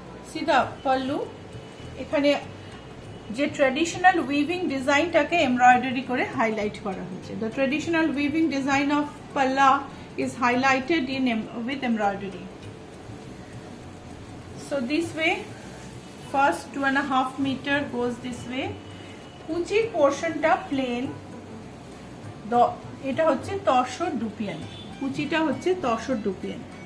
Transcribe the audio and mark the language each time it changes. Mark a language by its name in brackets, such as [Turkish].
[Bangla] সিধা পাল্লু, এখানে যে ট্র্যাডিশনাল উইভিং ডিজাইনটাকে এমব্রয়ডারি করে হাইলাইট করা হয়েছে। [English] The traditional weaving design of pallu is highlighted with embroidery. So this way, first 2.5 meter goes this way. [Bangla] কুচি পোর্শনটা প্লেন, এটা হচ্ছে তসর ডুপিয়ান, কুচিটা হচ্ছে তসর ডুপিয়ান।